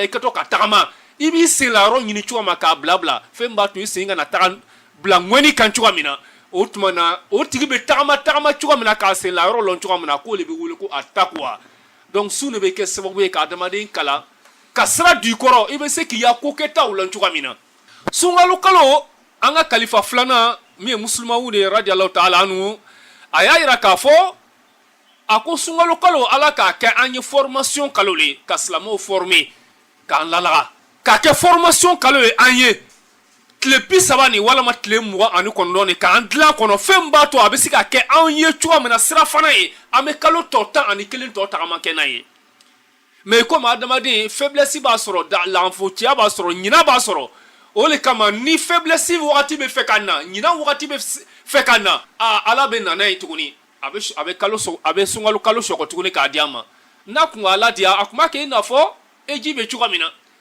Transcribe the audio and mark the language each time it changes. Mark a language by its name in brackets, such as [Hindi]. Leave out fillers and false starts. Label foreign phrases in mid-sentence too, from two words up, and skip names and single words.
[Bambara] i ka to ka tagama i b'i sen la yɔrɔ ɲini cogo ma k'a bila fɛn b'a to i sen kana taga bila ŋɔni kan cogo min na o tuma na o tigi bɛ tagama cogo min na k'a sen la yɔrɔ lɔn cogo min na k'o de bɛ wele ko a takwa donc sun de bɛ kɛ sababu ye ka adamaden kalan ka sira di kɔrɔ i bɛ se k'i ya ko kɛtaw la cogoya min na sunkalo kalo an ka kalifa filanan min ye musulmanw de ye [Arabic] رضي الله تعالى عنه [Bambara] a y'a yira k'a fɔ a ko sunkalo kalo ala k'a kɛ an ye formation kalo le ka silamɛw former k'an lalaga k'a kɛ formation kalo ye an ye tile 30 ni walama tile 29 ni k'an dilan kɔnɔ fɛn b'a to a bɛ se ka kɛ anw ye cogoya min na sira fana ye an bɛ kalo tɔ 11 tɔ tagama kɛ n'a ye [French] mais comme [Bambara] adamaden faiblesse b'a sɔrɔ lanfociya b'a sɔrɔ ɲina b'a sɔrɔ o de kama ni faiblesse wagati bɛ fɛ ka na ɲina wagati bɛ fɛ ka na ala bɛ na n'a ye tuguni a bɛ sunkalo kalo sɔgɔ tuguni k'a di an ma n'a kun ala di a kun b'a kɛ i n'a fɔ eji bɛ cogoya min na